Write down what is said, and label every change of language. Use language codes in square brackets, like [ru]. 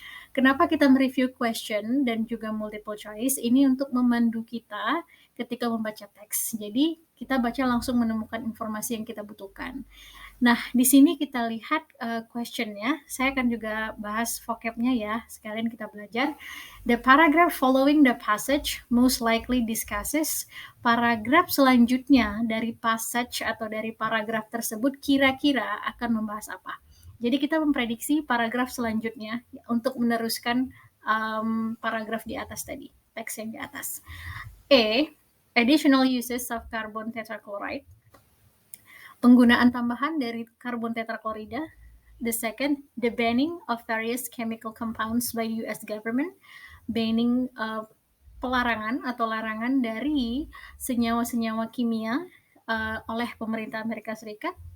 [id] Kenapa kita mereview question dan juga multiple choice? Ini untuk memandu kita ketika membaca teks. Jadi kita baca langsung menemukan informasi yang kita butuhkan. Nah, di sini kita lihat question-nya. Saya akan juga bahas vocab-nya ya, sekalian kita belajar. [en] The paragraph following the passage most likely discusses. [id] Paragraf selanjutnya dari passage atau dari paragraf tersebut kira-kira akan membahas apa. Jadi kita memprediksi paragraf selanjutnya untuk meneruskan paragraf di atas tadi, teks yang di atas. A. [en] Additional uses of carbon tetrachloride. [id] Penggunaan tambahan dari karbon tetraklorida. [en] The second, the banning of various chemical compounds by US government. [id] Banning pelarangan atau larangan dari senyawa-senyawa kimia oleh pemerintah Amerika Serikat.